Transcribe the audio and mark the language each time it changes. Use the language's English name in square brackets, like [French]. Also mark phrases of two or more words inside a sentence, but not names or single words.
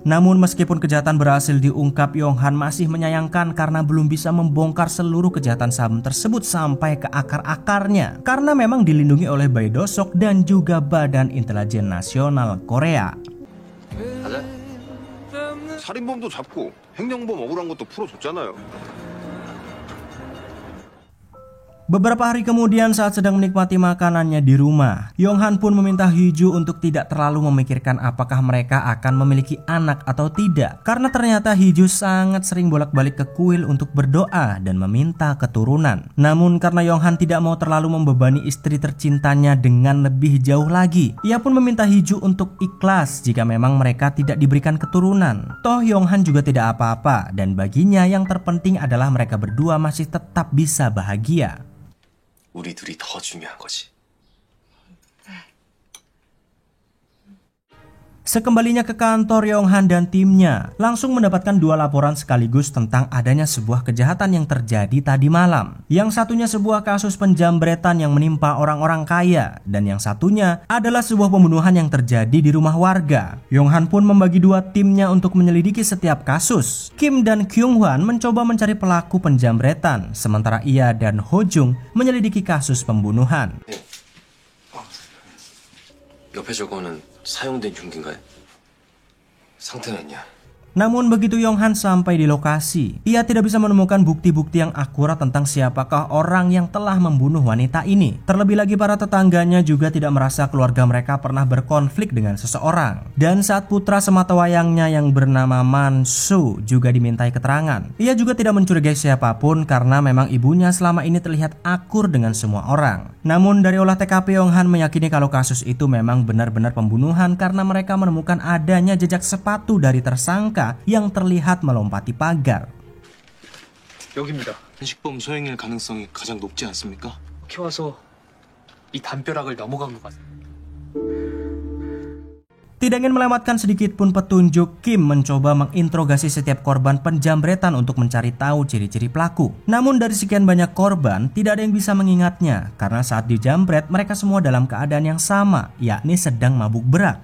[Indonesian] Namun meskipun kejahatan berhasil diungkap, Yong-han masih menyayangkan karena belum bisa membongkar seluruh kejahatan saham tersebut sampai ke akar-akarnya. Karena memang dilindungi oleh Baek Do-sok dan juga Badan Intelijen Nasional Korea. [Korean] 살인범도 잡고 횡령범 억울한 것도 풀어줬잖아요. [Indonesian] Beberapa hari kemudian saat sedang menikmati makanannya di rumah, Yong-han pun meminta Hee-ju untuk tidak terlalu memikirkan apakah mereka akan memiliki anak atau tidak. Karena ternyata Hee-ju sangat sering bolak-balik ke kuil untuk berdoa dan meminta keturunan. Namun karena Yong-han tidak mau terlalu membebani istri tercintanya dengan lebih jauh lagi, ia pun meminta Hee-ju untuk ikhlas jika memang mereka tidak diberikan keturunan. Toh Yong-han juga tidak apa-apa dan baginya yang terpenting adalah mereka berdua masih tetap bisa bahagia. [Korean] 우리 둘이 더 중요한 거지. [Indonesian] Sekembalinya ke kantor, Yong-han dan timnya langsung mendapatkan dua laporan sekaligus tentang adanya sebuah kejahatan yang terjadi tadi malam. Yang satunya sebuah kasus penjambretan yang menimpa orang-orang kaya, dan yang satunya adalah sebuah pembunuhan yang terjadi di rumah warga. Yong-han pun membagi dua timnya untuk menyelidiki setiap kasus. Kim dan Kyung-hwan mencoba mencari pelaku penjambretan, sementara ia dan Ho-jung menyelidiki kasus pembunuhan. [Korean] 옆에 저거는 사용된 흉기인가요? 상태는 있냐? [Indonesian] Namun begitu Yong-han sampai di lokasi, ia tidak bisa menemukan bukti-bukti yang akurat tentang siapakah orang yang telah membunuh wanita ini. Terlebih lagi para tetangganya juga tidak merasa keluarga mereka pernah berkonflik dengan seseorang. Dan saat putra sematawayangnya yang bernama Man-soo juga dimintai keterangan, ia juga tidak mencurigai siapapun karena memang ibunya selama ini terlihat akur dengan semua orang. Namun dari olah TKP, Yong-han meyakini kalau kasus itu memang benar-benar pembunuhan karena mereka menemukan adanya jejak sepatu dari tersangka yang terlihat melompati pagar. [Korean] 여기입니다. 현식범 소행일 가능성이 가장 높지 않습니까? 이렇게 와서 이 담벼락을 넘어간 것 같습니다. [Indonesian] Tidak ingin melewatkan sedikit pun petunjuk, Kim mencoba menginterogasi setiap korban penjambretan untuk mencari tahu ciri-ciri pelaku. Namun dari sekian banyak korban, tidak ada yang bisa mengingatnya karena saat dijambret mereka semua dalam keadaan yang sama, yakni sedang mabuk berat.